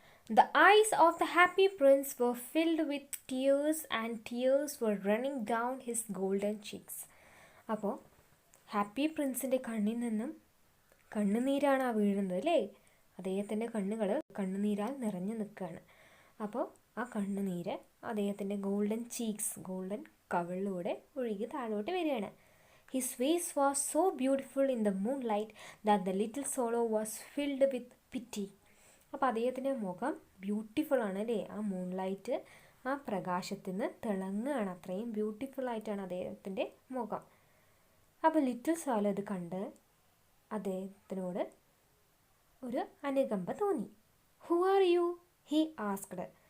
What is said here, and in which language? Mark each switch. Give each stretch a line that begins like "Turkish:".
English: The eyes of the happy prince were filled with tears and tears were running down his golden cheeks.
Malayalam: അപ്പോൾ happy പ്രിൻസിൻ്റെ കണ്ണിൽ നിന്നും കണ്ണുനീരാണ് വീഴുന്നത് അല്ലേ? അദ്ദേഹത്തിൻ്റെ കണ്ണുകൾ കണ്ണുനീരാൽ നിറഞ്ഞു നിൽക്കുകയാണ്. അപ്പോൾ ആ കണ്ണുനീര് അദ്ദേഹത്തിൻ്റെ ഗോൾഡൻ ചീക്സ്, ഗോൾഡൻ കവിളിലൂടെ ഒഴുകി താഴോട്ട് വരികയാണ്. His face was so beautiful in the moonlight that the little swallow was filled with pity. അപ്പോൾ അദ്ദേഹത്തിൻ്റെ മുഖം ബ്യൂട്ടിഫുൾ ആണ് അല്ലേ? ആ മൂൺലൈറ്റ്, ആ പ്രകാശത്തിന് തിളങ്ങുകയാണ്. അത്രയും ബ്യൂട്ടിഫുൾ ആയിട്ടാണ് അദ്ദേഹത്തിൻ്റെ മുഖം. അപ്പോൾ ലിറ്റിൽ സ്വലോ ഇത് കണ്ട് അദ്ദേഹത്തിനോട് ഒരു അനുകമ്പ തോന്നി.
English: Who are you? He asked.